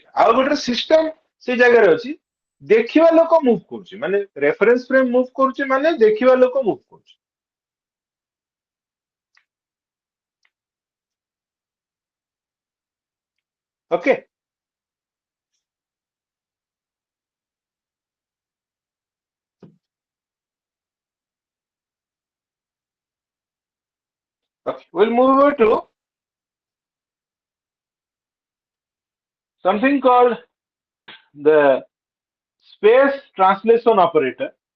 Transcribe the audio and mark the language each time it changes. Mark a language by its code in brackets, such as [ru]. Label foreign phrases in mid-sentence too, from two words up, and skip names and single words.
[or] ଆଉ ଗୋଟେ ସିଷ୍ଟମ ସେ ଜାଗାରେ ଅଛି, ଦେଖିବା ଲୋକ ମୁଭ କରୁଛି, ମାନେ [en] reference frame move [or] କରୁଛି ମାନେ ଦେଖିବା ଲୋକ ମୁଭ କରୁଛି। ଓକେ, [en] we'll move over to something called the space translation operator.